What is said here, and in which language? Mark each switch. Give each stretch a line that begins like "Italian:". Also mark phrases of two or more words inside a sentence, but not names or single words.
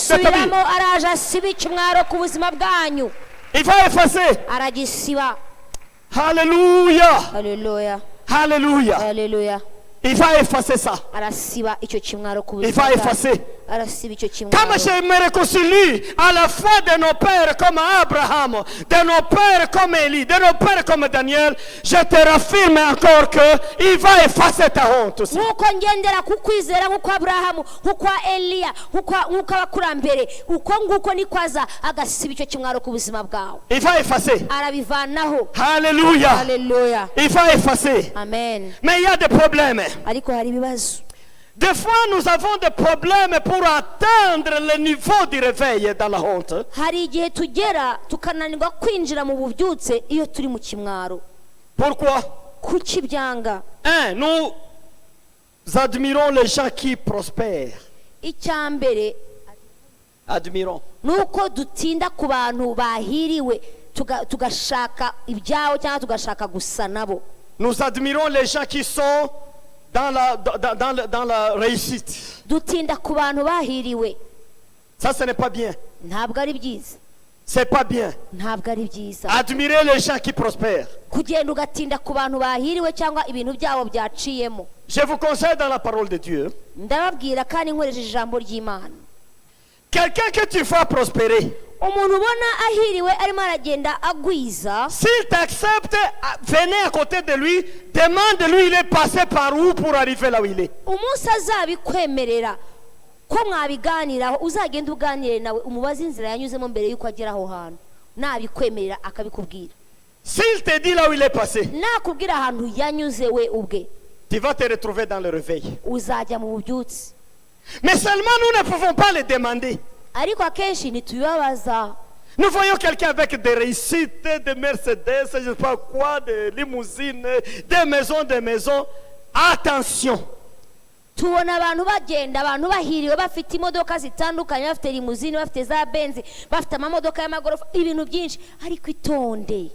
Kinyarwanda: ndabisubiramo, araje asibe ikimwaro ku buzima bwanyu.
French: Il va effacer.
Kinyarwanda: Aragisiba.
French: Alléluia.
Kinyarwanda: Haleluya.
French: Alléluia.
Kinyarwanda: Haleluya.
French: Il va effacer ça.
Kinyarwanda: Arasiba icyo kimwaro ku
French: Il
Kinyarwanda: buzima
French: va
Kinyarwanda: bwanyu.
French: effacer.
Kinyarwanda: Arasiba icyo
French: Comme
Kinyarwanda: kimwaro.
French: je me réconcilie à la foi de nos pères comme Abraham, de nos pères comme Élie, de nos pères comme Daniel, je te raffirme encore que il va effacer ta honte aussi.
Kinyarwanda: Nk'uko ngendera ku kwizera nk'uko Aburahamu, nk'uko Eliya, nk'uko abakurambere, uko nguko niko aza agasiba icyo kimwaro ku buzima bwawe.
French: Il va effacer.
Kinyarwanda: Arabivanaho.
French: Alléluia.
Kinyarwanda: Haleluya.
French: Il va effacer. Amen. Mais il y a des problèmes.
Kinyarwanda: Ariko hari ibibazo.
French: Des fois, nous avons des problèmes pour atteindre le niveau du réveil dans la honte.
Kinyarwanda: Hari igihe tugera tukananirwa kwinjira mu bubyutse iyo turi mu kimwaro.
French: Pourquoi?
Kinyarwanda: Kuki byanga?
French: Nous admirons les gens qui prospèrent.
Kinyarwanda: Icya mbere
French: Admirons.
Kinyarwanda: nuko dutinda ku bantu bahiriwe tugashaka ibyawo cyangwa tugashaka gusa nabo.
French: Nous admirons les gens qui sont dans la réussite.
Kinyarwanda: Dutinda ku bantu bahiriwe.
French: Ça, ce n'est pas bien.
Kinyarwanda: Ntabwo ari byiza.
French: C'est pas bien.
Kinyarwanda: Ntabwo ari byiza.
French: Admirer les gens qui prospèrent.
Kinyarwanda: Kugenda ugatinda ku bantu bahiriwe cyangwa ibintu byabo byaciyemo.
French: Je vous conseille dans la parole de Dieu.
Kinyarwanda: Ndababwira kandi nkoresheje ijambo ry'Imana.
French: Quelqu'un que tu vas prospérer.
Kinyarwanda: umuntu ubona ahiriwe arimo aragenda agwiza,
French: s'il t'accepte, venez à côté de lui, demande-lui il est passé par où pour arriver là où il est.
Kinyarwanda: umunsi azabikwemerera ko mwabiganiraho, uzagenda uganire nawe umubaze inzira yanyuzemo mbere yuko agera aho hantu, nabikwemerera akabikubwira.
French: S'il te dit là où il est passé,
Kinyarwanda: nakubwira ahantu yanyuze we ubwe,
French: tu vas te retrouver dans le réveil.
Kinyarwanda: uzajya mu bubyutsi.
French: Mais seulement nous ne pouvons pas le demander.
Kinyarwanda: ariko akenshi ntitubibabaza.
French: Nous voyons quelqu'un avec des réussites, des Mercedes, je ne sais pas quoi, des limousines, des maisons. Attention.
Kinyarwanda: tubona abantu bagenda, abantu bahiriwe bafite imodoka zitandukanye, bafite limuzine, bafite za benzi, bafite amamodoka y'amagorofa, ibintu byinshi, ariko itonde.